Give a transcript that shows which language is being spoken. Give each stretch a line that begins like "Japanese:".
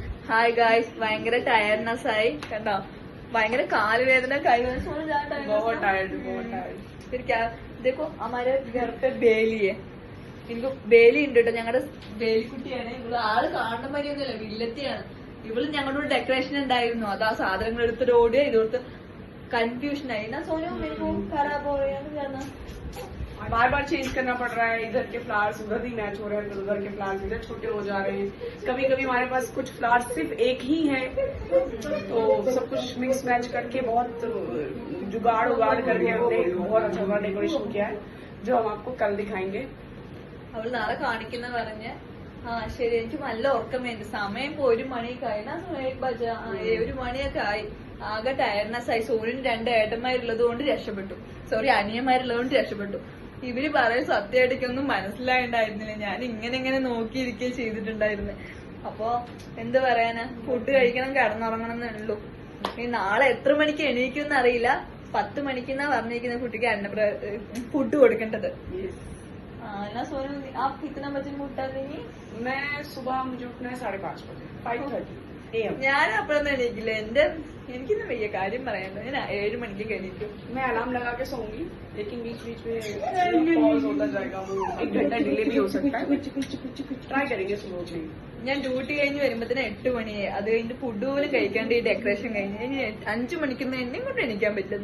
Malayalam: Hi guys, ഭയങ്കര tiredness ആയി കണ്ടോ. ഭയങ്കര കാലുവേദന, കൈവേദന.
Hindi: बहुत टायर्ड. फिर क्या देखो हमारे घर पे बेली है.
Malayalam: എനിക്ക് ബേലി ഉണ്ട് കേട്ടോ. ഞങ്ങളുടെ ബേലിക്കുട്ടിയാണ് ഇവള്. ആള് കാണുന്ന മാതിരിയൊന്നുമല്ല, വില്ലത്തിയാണ് ഇവള്. ഞങ്ങളുടെ ഡെക്കറേഷൻ ഉണ്ടായിരുന്നു. അത് ആ സാധനങ്ങൾ എടുത്തിട്ട് ഓടുക. ഇതെടുത്ത് കൺഫ്യൂഷൻ ആയി. എന്നാ
Hindi: സോനു खराब हो रही है. बार बार चेंज करना पड़ रहा है. इधर के फ्लावर्स उधर ही मैच हो रहे हैं, उधर के फ्लावर्स इधर छोटे हो जा रहे हैं. कभी कभी हमारे पास कुछ फ्लावर्स सिर्फ एक ही है, तो सब कुछ मिक्स मैच करके बहुत जुगाड़ करके हमने बहुत अच्छा डेकोरेशन किया है, जो हम आपको कल दिखाएंगे.
Malayalam: അവള് നാളെ കാണിക്കുന്ന പറഞ്ഞ്. ആ ശരി. എനിക്ക് നല്ല ഉറക്കം വേണ്ടി. സമയം ഇപ്പൊ 1 മണിയൊക്കെ ആയി. 1 മണിയൊക്കെ ആയി. ആകെ ടയർനെസ് ആയി. സൂര്യന് 2 ഏട്ടന്മാരുള്ളത് കൊണ്ട് രക്ഷപ്പെട്ടു. സോറി, അനിയന്മാരുള്ളത് കൊണ്ട് രക്ഷപ്പെട്ടു. ഇവര് പറയും സത്യമായിട്ടൊന്നും മനസ്സിലായിണ്ടായിരുന്നില്ല. ഞാൻ ഇങ്ങനെ നോക്കിയിരിക്കുകയും ചെയ്തിട്ടുണ്ടായിരുന്നു. അപ്പൊ എന്ത് പറയാനാ, ഫുഡ് കഴിക്കണം, കിടന്നുറങ്ങണം എന്നുള്ളൂ. ഈ നാളെ എത്ര മണിക്ക് എണീക്കുമെന്ന് അറിയില്ല. 10 മണിക്കെന്നാ പറഞ്ഞിരിക്കുന്ന കുട്ടിക്ക് ഫുഡ് കൊടുക്കേണ്ടത്.
Hindi: ना सोनू, आप कितना बजे में उठा देंगे? मैं सुबह मुझे उठना है 5:30 बजे, 5:30 AM.
Malayalam: ഞാൻ അപ്പോഴൊന്നും എണീക്കില്ല. എനിക്കൊന്നും വയ്യ കാര്യം പറയാനുണ്ടോ. ഞാൻ 7 മണിക്ക് എണീക്കും.
Hindi: मैं अलार्म लगा के सोऊंगी, लेकिन बीच में पॉज होता जाएगा. वो 1 घंटा डिले भी हो सकता है. ट्राई करेंगे सुबह उठने.
Malayalam: ഞാൻ ഡ്യൂട്ടി കഴിഞ്ഞ് വരുമ്പത്തിന് 8 മണിയായി. അത് കഴിഞ്ഞ് ഫുഡ് പോലും കഴിക്കാണ്ട് ഈ ഡെക്കറേഷൻ കഴിഞ്ഞ് ഇനി 5 മണിക്കൊന്നും എന്നെ കൊണ്ട് എണീക്കാൻ പറ്റില്ല.